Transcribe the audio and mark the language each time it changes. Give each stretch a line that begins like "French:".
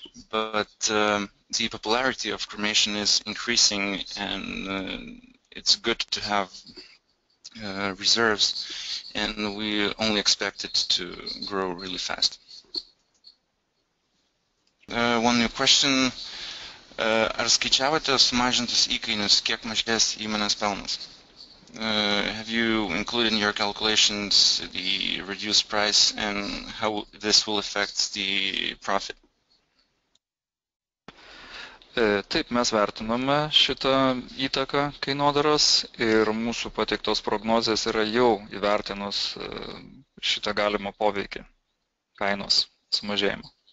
English: But the popularity of cremation is increasing, and it's good to have reserves, and we only expect it to grow really fast. One new question.
Lithuanian: Ar skaičiavote sumažintus įkainius, kiek mažės įmonės pelnas?
English: Have you included in your calculations the reduced price and how this will affect the profit?
Lithuanian: Taip, mes vertiname šitą įtaką kainodaros ir mūsų pateiktos prognozės yra jau įvertinus šitą galimą poveikį kainos sumažėjimo.